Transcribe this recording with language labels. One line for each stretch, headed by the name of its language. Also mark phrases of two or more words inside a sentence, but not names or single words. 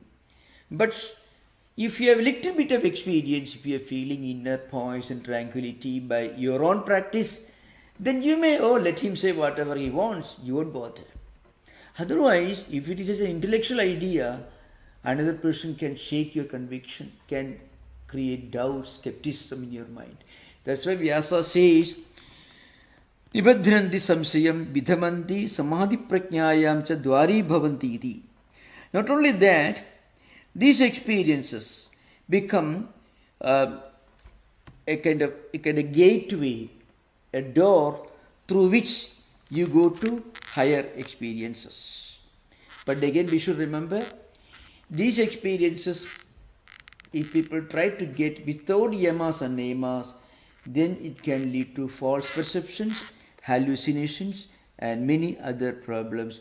English: But if you have a little bit of experience, if you are feeling inner poise and tranquility by your own practice, then you may, let him say whatever he wants, you won't bother. Otherwise, if it is just an intellectual idea, another person can shake your conviction, can create doubt, skepticism in your mind. That's why Vyasa says,
Sanskrit: निबध्नन्ति संशयं विधमन्ति समाधि प्रज्ञायां च द्वारी भवन्ति इति.
English: Not only that, these experiences become a kind of gateway, a door through which you go to higher experiences. But again, we should remember, these experiences, if people try to get without yamas and niyamas, then it can lead to false perceptions, hallucinations, and many other problems.